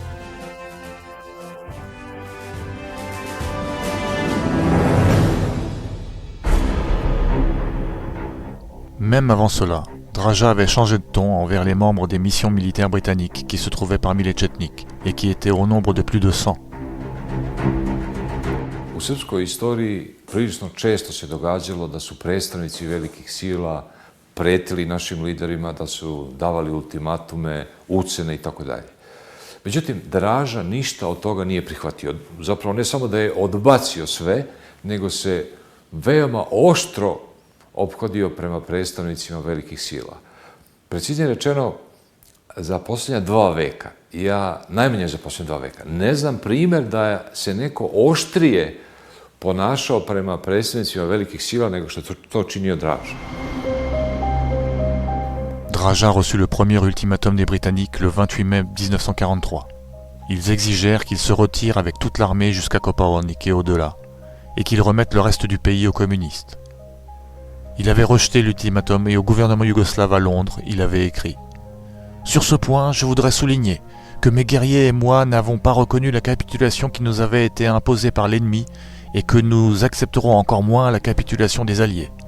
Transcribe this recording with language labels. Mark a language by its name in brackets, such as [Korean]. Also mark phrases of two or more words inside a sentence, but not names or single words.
[French] Même avant cela, Draža avait changé de ton envers les membres des missions militaires britanniques qui se trouvaient parmi les Tchétniks et qui étaient au nombre de plus de 100. [Serbian] U srpskoj istoriji prilično često se događalo da su predstavnici velikih sila pretili našim liderima, da su davali ultimatume, ucene i tako dalje. Međutim, Draža ništa od toga nije prihvatio. Zapravo ne samo da je odbacio sve, nego se veoma oštro ophodio prema predstavnicima velikih sila. Preciznije rečeno, za posljednja 2 veka, najmanje za posljednja 2 veka, ne znam primjer da se neko oštrije ponašao prema predstavnicima velikih sila nego što to činio Draža. [French] Draža reçut le premier ultimatum des Britanniques le 28 mai 1943. Ils exigèrent qu'il se retire avec toute l'armée jusqu'à Kopaonik et au-delà, et qu'il remette le reste du pays aux communistes. Il avait rejeté l'ultimatum et au gouvernement yougoslave à Londres, il avait écrit « Sur ce point, je voudrais souligner que mes guerriers et moi n'avons pas reconnu la capitulation qui nous avait été imposée par l'ennemi et que nous accepterons encore moins la capitulation des Alliés.